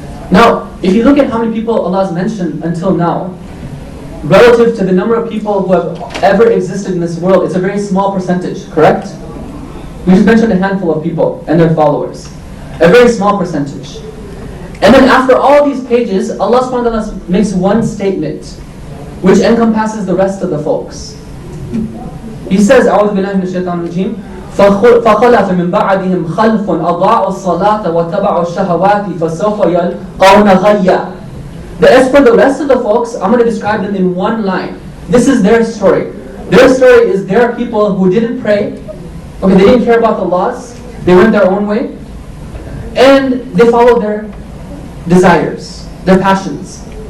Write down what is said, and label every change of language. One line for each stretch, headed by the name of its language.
English: Now, if you look at how many people Allah has mentioned until now, relative to the number of people who have ever existed in this world, it's a very small percentage, correct? We just mentioned a handful of people and their followers. A very small percentage. And then after all these pages, Allah subhanahu wa ta'ala makes one statement which encompasses the rest of the folks. He says,
Arabic: أعوذ بالله من الشيطان الرجيم فخلف من بعدهم خلف أضاعوا الصلاة واتبعوا الشهوات فسوف يلقون غيا.
English: As for the rest of the folks, I'm going to describe them in one line. This is their story. Their story is there are people who didn't pray. Okay, they didn't care about the laws. They went their own way. And they followed their desires, their passions.